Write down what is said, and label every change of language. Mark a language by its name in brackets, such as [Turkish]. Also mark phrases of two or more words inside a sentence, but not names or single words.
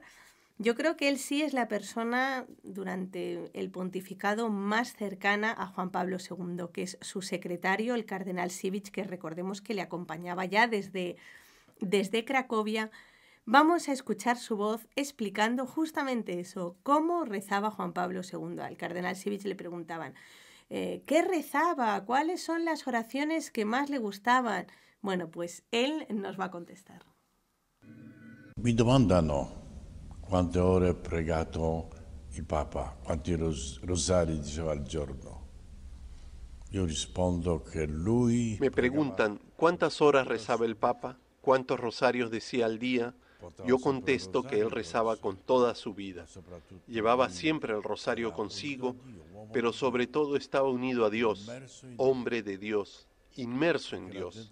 [Spanish] Yo creo que él sí es la persona durante el pontificado más cercana a Juan Pablo II, que es su secretario, el cardenal Sivich, que recordemos que le acompañaba ya desde Cracovia. Vamos a escuchar su voz explicando justamente eso, cómo rezaba Juan Pablo II. Al cardenal Sivich le preguntaban, ¿qué rezaba? ¿Cuáles son las oraciones que más le gustaban? Bueno, pues él nos va a contestar. [Italian] Mi domandano quante ore ha pregato il Papa, quanti rosari diceva al giorno. Io rispondo che lui... [Spanish] Me preguntan, ¿cuántas horas rezaba el Papa? ¿Cuántos rosarios decía al día? Yo contesto que él rezaba con toda su vida. Llevaba siempre el rosario consigo, pero sobre todo estaba unido a Dios, hombre de Dios, inmerso en Dios.